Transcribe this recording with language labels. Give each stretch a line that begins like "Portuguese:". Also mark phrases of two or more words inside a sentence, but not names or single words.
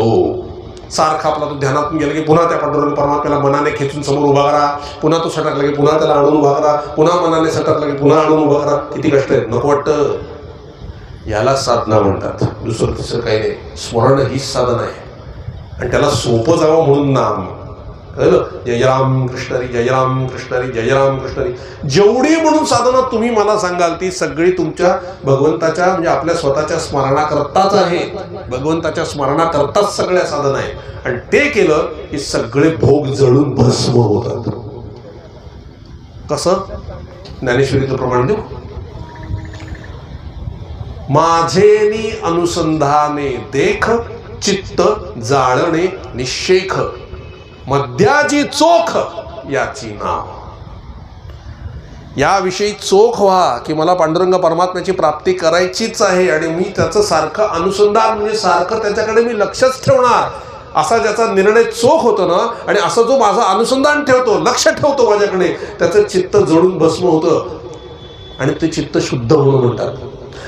Marathi: सारखा आपला तो ध्यानातून गेला की पुन्हा त्या पांडुरंग परमात्म्याला मनाने खेचून समोर उभा करा, पुन्हा तो सटकला की पुन्हा त्याला आणून उभा करा, पुन्हा मनाने सटकला की पुन्हा आणून उभा करा. किती कष्ट आहेत, नको वाटतं. याला साधना म्हणतात, दुसरं तिसरं काही नाही. स्मरण हीच साधना आहे आणि त्याला सोपं जावं म्हणून नाम. कळलं? जय राम कृष्ण हरी, जय राम कृष्ण हरी, जय राम कृष्ण हरी. जेवढी म्हणून साधना तुम्ही मला सांगाल ती सगळी तुमच्या भगवंताच्या म्हणजे आपल्या स्वतःच्या स्मरणाकरताच आहे. भगवंताच्या स्मरणाकरताच सगळ्या साधना आहे. आणि ते केलं की सगळे भोग जळून भस्म होतात. कसं? ज्ञानेश्वरीचं प्रमाण देऊ. माझेनी अनुसंधाने देख, चित्त जाळणे निशेख, मध्याची चोख याची नाव. याविषयी चोख व्हा की मला पांडुरंग परमात्म्याची प्राप्ती करायचीच आहे आणि मी त्याचं सारखं अनुसंधान म्हणजे सारखं त्याच्याकडे मी लक्षच ठेवणार, असा ज्याचा निर्णय चोख होतो ना, आणि असं जो माझं अनुसंधान ठेवतो, लक्ष ठेवतो माझ्याकडे, त्याचं चित्त जळून भस्म होतं आणि ते चित्त शुद्ध होणं म्हणतात.